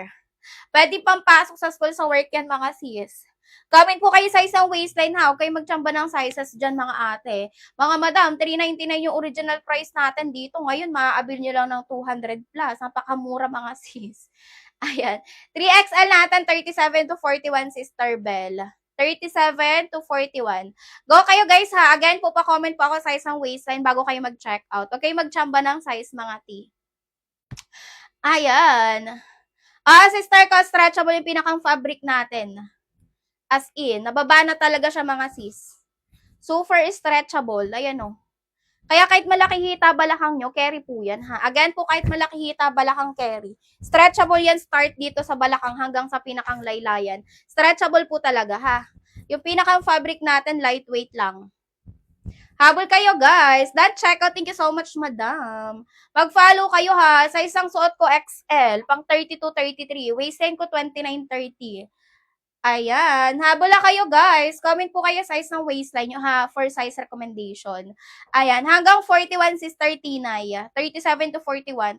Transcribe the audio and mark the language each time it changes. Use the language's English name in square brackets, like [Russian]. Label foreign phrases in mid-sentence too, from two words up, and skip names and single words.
[Filipino] Pwede pang pasok sa school sa work yan, mga sis. Comment po kayo size ng waistline ha. Huwag kayo magtsamba ng sizes dyan mga ate. Mga madam, 399 yung original price natin dito. Ngayon, maaabil nyo lang ng 200 plus. Napakamura mga sis. Ayan. 3XL natin, 37 to 41 Sister Bell. 37 to 41. Go kayo guys ha. Again po pa-comment po ako size ng waistline bago kayo mag-check out. Okay, magtsamba ng size mga T. Ayan. Sister ko, stretchable yung pinakang fabric natin. [English] As in, [Filipino] nababa na talaga siya mga sis. [English] Super stretchable. [Filipino] Ayan o. Kaya kahit malaki hita balakang nyo, carry po yan ha. Again po, kahit malaki hita balakang carry. Stretchable yan, start dito sa balakang hanggang sa pinakang laylayan. Stretchable po talaga ha. Yung pinakang fabric natin, lightweight lang. Habol kayo guys. [English] That checkout, thank you so much madam. [Filipino] Mag-follow kayo ha. Sa isang suot ko XL, pang 32-33. Waistline ko 29-30. Ayan. Habol na kayo, guys. Comment po kayo size ng waistline nyo, ha, [English] for size recommendation. [Filipino] Ayan. Hanggang 41 sis 39. 37 to 41.